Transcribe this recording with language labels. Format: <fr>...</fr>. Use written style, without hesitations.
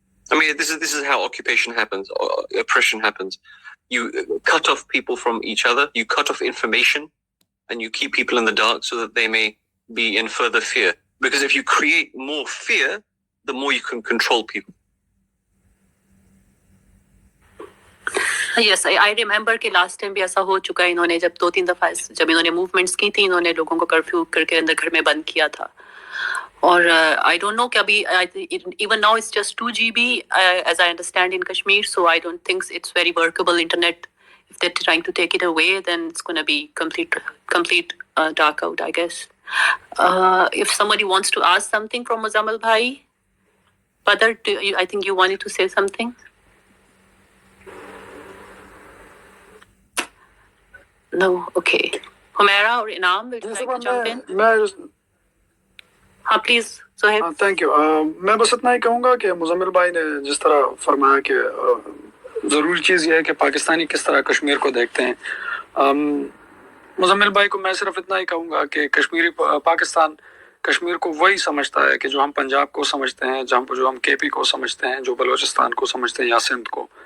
<en>I mean, this is how occupation happens, or oppression happens. You cut off people from each other, you cut off information, and you keep people in the dark so that they may be in further fear. Because if you create more fear, the more you can control people. Yes, I remember</en> <hi>कि last time भी ऐसा हो चुका है. इन्होंने जब 2-3 दफा जब इन्होंने movements की थी, इन्होंने लोगों को कर्फ्यू करके अंदर घर में बंद किया था.</hi> <en>और I don't know कि अभी even now it's just 2 GB as I understand in Kashmir, so I don't think it's very workable internet. If they're trying to take it away, then it's going to be complete dark out, I guess. If somebody wants to ask something from Muzamil Bhai, Badr, I think you wanted to say something. No, okay. Humaira or Inam will try to jump in.</en> <hi>हाँ please Sohaib.</hi> <en>Thank you.</en> <hi>मैं बस इतना ही कहूँगा कि मुजम्मिल भाई ने जिस तरह फरमाया कि ज़रूरी चीज़ ये है कि पाकिस्तानी किस तरह कश्मीर को देखते हैं. मुजम्मिल भाई को मैं सिर्फ इतना ही कहूँगा कि पाकिस्तान कश्मीर को वही समझता है कि जो हम पंजाब को समझते हैं, जो हम केपी को समझते हैं, जो बलूचिस्तान को समझते हैं या सिंध को।</hi>